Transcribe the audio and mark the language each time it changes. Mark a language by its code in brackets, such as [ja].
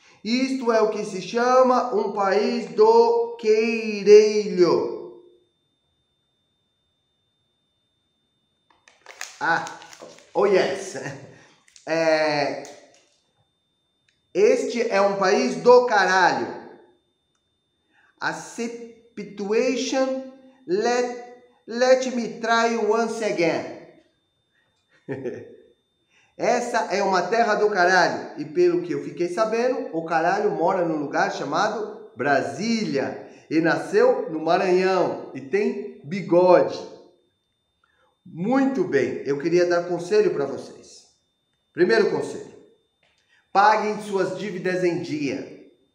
[pt] Isto é o que se chama um país do queirelho. [en] Oh yes. [pt] Este é um país do caralho. [en] A situation, let me try once again. [pt] Essa é uma terra do caralho. E pelo que eu fiquei sabendo, o caralho mora num lugar chamado Brasília. E nasceu no Maranhão. E tem bigode. Muito bem, eu queria dar conselho para vocês. Primeiro conselho: paguem suas dívidas em dia.